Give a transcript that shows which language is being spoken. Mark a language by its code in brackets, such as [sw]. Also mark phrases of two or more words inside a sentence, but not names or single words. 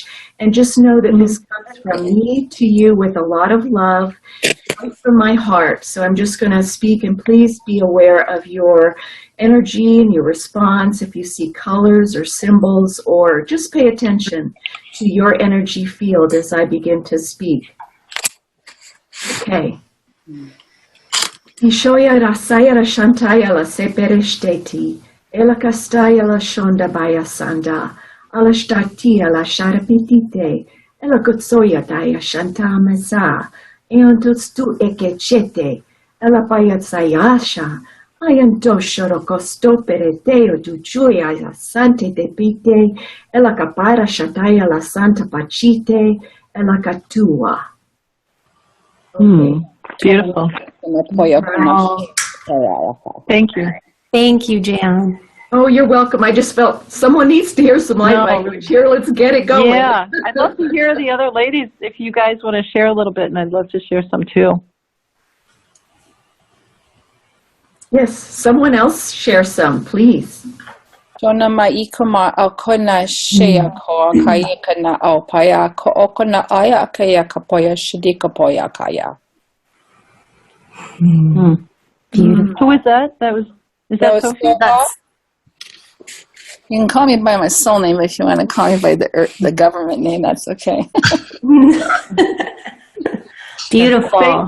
[en] And just know that this comes from me to you with a lot of love, right from my heart. So I'm just going to speak, and please be aware of your energy and your response. If you see colors or symbols, or just pay attention to your energy field as I begin to speak. Okay. Ishoya rasaya la shantaya la sepereshteti, ela kastaya la shonda baya sanda, ala shtatia la sharapitite, ela kutsoya daya shanta meza, eontustu ekechete, ela payatsayasha, ayanto shorokosto pereteo tuchuya la sante te pite, ela kapara shataya la santa pachite, ela katua. Okay. Beautiful. Thank you. Thank you, Jan. Oh, you're welcome. I just felt someone needs to hear some light language here. Let's get it going. Yeah, I'd love to hear the other ladies if you guys want to share a little bit, and I'd love to share some too. Yes, someone else share some, please. Jona maikoma okona shea ko kaya kana opaya ko okona aya kaya kapoya shidika poya kaya. Beautiful. Who is that? Is that Sophie? You can call me by my soul name if you want to call me by the government name. That's okay. Beautiful.